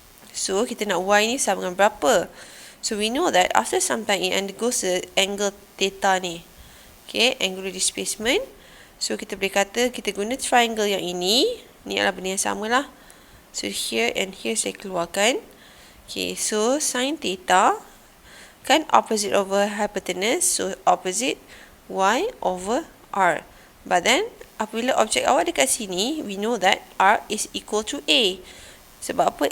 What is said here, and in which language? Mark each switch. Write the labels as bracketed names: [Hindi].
[Malay] So kita nak y ni sama dengan berapa? [English] So we know that after some time it undergoes the angle theta ni. Okay, angular displacement. [Malay] So kita boleh kata kita guna triangle yang ini. Ni adalah benda yang sama lah. [English] So here and here [Malay] saya keluarkan. [English] Okay, so sin theta kan opposite over hypotenuse, so opposite y over r. But then [Malay] apabila objek awak dekat sini, [English] we know that r is equal to a. [Malay] Sebab apa?